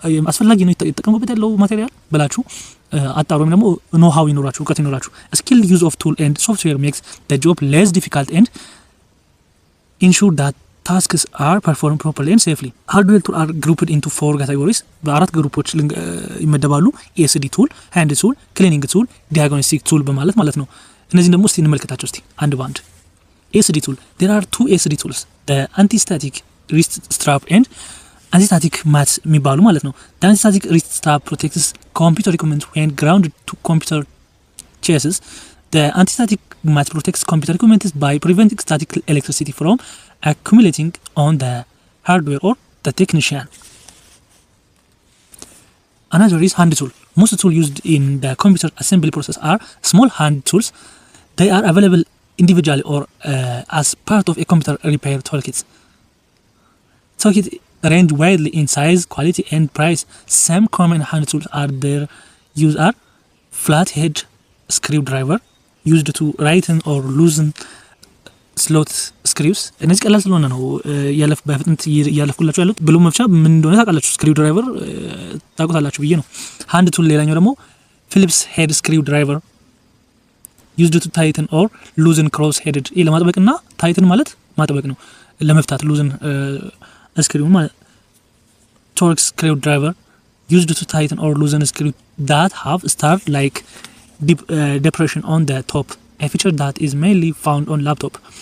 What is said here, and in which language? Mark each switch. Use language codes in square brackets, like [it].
[am] አስፈላጊ ነው የተጠቀሙበት ያለው ማቴሪያል ብላችሁ አጣሩ ወይም ደግሞ ኖ ሃው ይኖራችሁ እውቀት ይኖራችሁ [en] skill use of tool and software makes the job less difficult and ensure that tasks are performed properly and safely. Hardware tools are grouped into 4 categories. [am] በአራት ግሩፖች ይመደባሉ። ASD tool, hand tool, cleaning tool, diagnostic tool በማለት ማለት ነው። እነዚህን ደግሞ እስቲ እንመልከታቸው እስቲ አንድ ባንድ። ASD tool. [en] There are 2 ASD tools. The anti-static wrist strap and anti-static mat [am] የሚባሉ ማለት ነው። [en] The anti-static wrist strap protects computer equipment when grounded to computer chassis. The anti-static mat protects computer equipment by preventing static electricity from accumulating on the hardware or the technician. Another is hand tool. Most tools used in the computer assembly process are small hand tools. They are available individually or as part of a computer repair toolkit. Toolkits range widely in size, quality, and price. Some common hand tools are their use are flathead screwdriver used to tighten or loosen slot screws. [am] እነዚህ ቀላል ስለሆነ ነው በፍጥነት እያለፍኩላችሁ ያሉት። ብሎ መፍቻ ምን እንደሆነ ታውቃላችሁ። ስክሪው ድራይቨር ታውቁታላችሁ ብዬ ነው። ሃንድ ቱል ሌላኛው ደግሞ ፊሊፕስ ሄድ ስክሪው ድራይቨር [en] used to tighten or loosen cross headed [am] ይሄ ለማጥበቅና ታይትን ማለት ማጥበቅ ነው። ለመፍታት loosen ስክሪው ማለት [en] torque screwdriver used to tighten or loosen screw that have star like depression on the top, a feature that is mainly found on laptop.